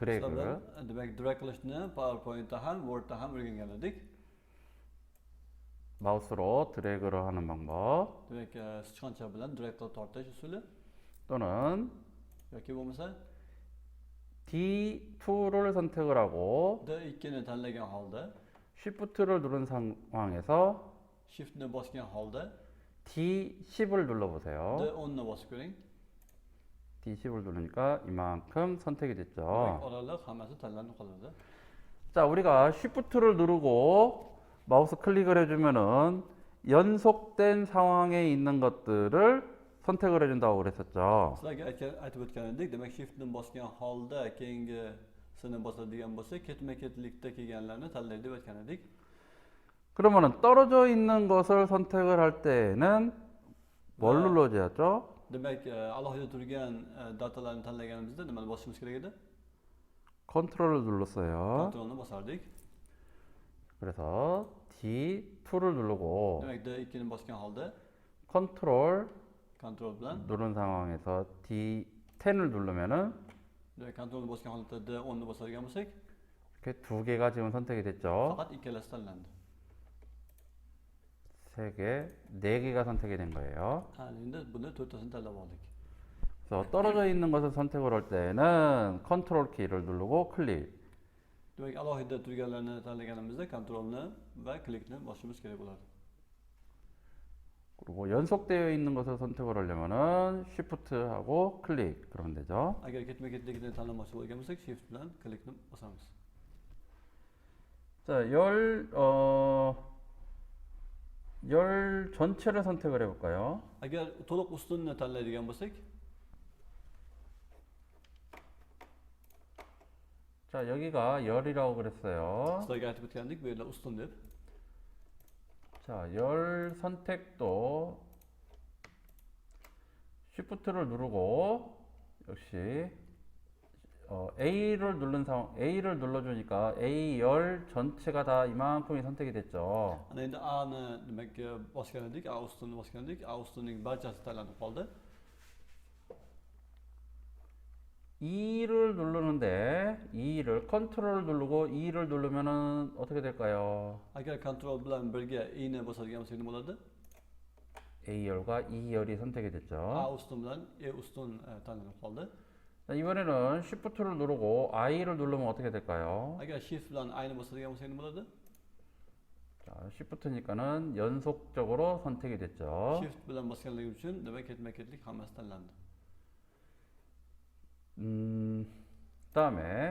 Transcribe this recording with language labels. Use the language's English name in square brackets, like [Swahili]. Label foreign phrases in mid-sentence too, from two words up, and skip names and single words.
[Korean] 드래그. [Uzbek] Demak, drag qilishni PowerPointda ham, Wordda ham o'rgangan edik. [Korean] 마우스로 드래그를 하는 방법 [Uzbek] Demak, sichqoncha bilan drag qilib tortish usuli [Korean] 또는 [Uzbek] yoki bo'lmasa [Korean] D2를 선택을 하고 [Uzbek] D2ni tanlagan holda, [Korean] Shift를 누른 상황에서 [Uzbek] Shiftni bosgan holda [Korean] D10을 눌러보세요. [Uzbek] D10ni bosib ko'ring. [Korean] D10을 누르니까 이만큼 선택이 [Uzbek] Demak, [Korean] 됐죠. [Uzbek] oraliq hammasi tanlanib qoladi. [Korean] 자, 우리가 Shift를 누르고 마우스 클릭을 해주면은 연속된 상황에 있는 것들을 선택을 해준다고 그랬었죠. [Uzbek] Sizlarga aytib o'tgan edik, demak Shiftni bosgan holda keyingisini bosadigan bo'lsa, ketma-ketlikda kelganlarni tanlaydi deb aytgan edik. [Korean] 그러면은 떨어져 있는 것을 선택을 할 때는 뭘 눌러줘야죠? [Uzbek] Demak, alohida turgan datalarni tanlaganimizda nimani bosishimiz kerak edi? [Korean] 컨트롤을 눌렀어요. [Uzbek] Kontrolni bosardik. [Korean] 그래서 D2를 누르고 [Uzbek] Demak, D2ni bosgan holda [Korean] 컨트롤 [Uzbek] kontrol bilan, [Korean] 누른 상황에서 D10을 누르면은 [Uzbek] demak kontrolni bosgan holatda D10ni bosadigan bo'lsak, [Korean] 이렇게 두 개가 지금 선택이 됐죠. [Uzbek] faqat ikkalasi tanlandi. [Korean] 세 개, 네 개가 선택이 된 거예요. [Uzbek] Endi buni to'rttasini tanlab oldik. [Korean] 그래서 떨어져 있는 것을 선택을 할 때는 컨트롤 키를 누르고 클릭. [Uzbek] Demak, alohida turganlarni tanlaganimizda kontrolni va klikni bosishimiz kerak bo'ladi. [Korean] 요거 연속되어 있는 것을 선택을 하려면은 Shift하고 클릭 그러면 되죠. [Uzbek] Agar ketma-ketligini tanlamoqchi bo'lgan bo'lsak, shift bilan klikni bosamiz. [Korean] 자, 열 전체를 선택을 해볼까요? [Uzbek] Agar to'liq ustunni tanlaydigan bo'lsak, [Korean] 자, 여기가 열이라고 그랬어요. [Uzbek] sizlarga aytib o'tgandik, bu yerda ustun deb. [Korean] 자, 열 선택도 Shift를 누르고 역시 A를 눌러주니까 A 열 전체가 다 이만큼이 선택이 됐죠. [Uzbek] Ana endi A'ni demak bosgan edik, A ustunni bosgan edik. A ustunning barchasi tanlanib qoldi. [Korean] E를 누르는데 E를 컨트롤 누르고 E를 누르면은 어떻게 될까요? [Uzbek] Agar kontrol bilan birga I'ni bosadigan bo'lsak nima bo'ladi? [Korean] A 열과 E 열이 선택이 [Uzbek] A [Korean] 됐죠. [Uzbek] ustun bilan E ustun tanlanib qoldi. [Korean] 자, 이번에는 Shift를 누르고 I를 누르면 어떻게 될까요? [Uzbek] Agar shift bilan I'ni bosadigan bo'lsak nima bo'ladi? [Korean] 자, Shift니까는 연속적으로 선택이 됐죠. [Uzbek] Shift bilan bosganligi uchun demak ketma-ketlik hammasi tanlandi. [Korean] 그다음에